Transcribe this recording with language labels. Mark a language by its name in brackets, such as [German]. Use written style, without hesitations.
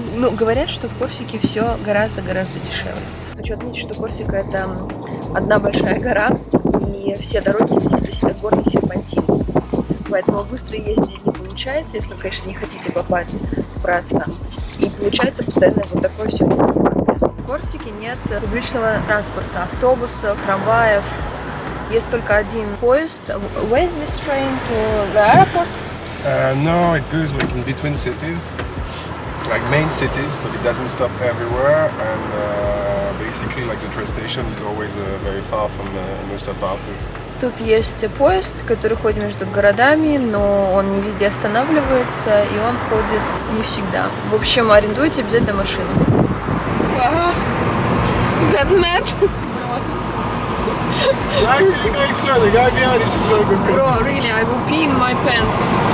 [Russian] Ну, говорят, что в Корсике все гораздо-гораздо дешевле. Хочу отметить, что Корсика — это одна большая гора, и все дороги здесь это горный серпантин. Поэтому быстро ездить не получается, если вы, конечно, не хотите попасть в праца. И получается постоянно вот такое все. В Корсике нет публичного транспорта, автобусов, трамваев. Есть только один поезд. [English] Where is this train to the airport? No, it goes like in between cities, like main cities, but it doesn't stop everywhere. And basically, like the train station is always very far from most of the houses. [Russian] Тут есть поезд, который ходит между городами, но он не везде останавливается, и он ходит не всегда. В общем, арендуйте обязательно машину. [English] That map. You're actually going slow. The guy behind is just going good. Bro, really, I will pee in my pants.